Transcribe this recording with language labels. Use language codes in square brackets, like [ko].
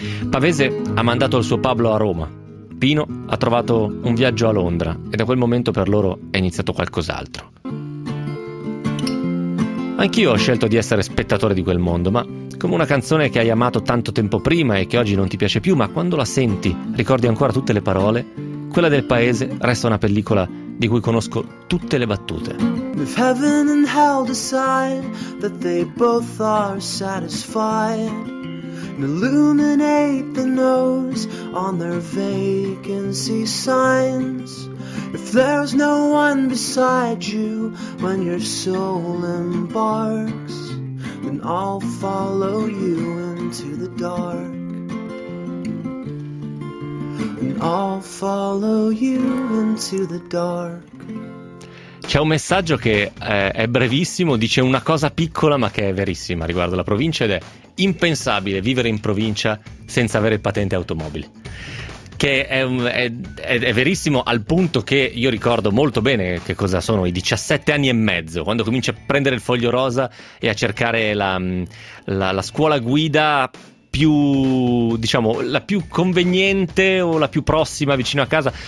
[it] Pavese ha mandato il suo Pablo a Roma. Pino ha trovato un viaggio a Londra e da quel momento per loro è iniziato qualcos'altro. Anch'io ho scelto di essere spettatore di quel mondo, ma come una canzone che hai amato tanto tempo prima e che oggi non ti piace più, ma quando la senti ricordi ancora tutte le parole, quella del paese resta una pellicola di cui conosco tutte le battute. [en] If heaven and hell decide that they both are satisfied and illuminate the nose on their vacancy signs, if there's no one beside you when your soul embarks, then I'll follow you into the dark. I'll follow you into the dark. [it] C'è un messaggio che è brevissimo, dice una cosa piccola ma che è verissima riguardo la provincia ed è impensabile vivere in provincia senza avere patente automobile. Che è verissimo al punto che io ricordo molto bene che cosa sono i 17 anni e mezzo, quando comincio a prendere il foglio rosa e a cercare la scuola guida più, diciamo, la più conveniente o la più prossima vicino a casa.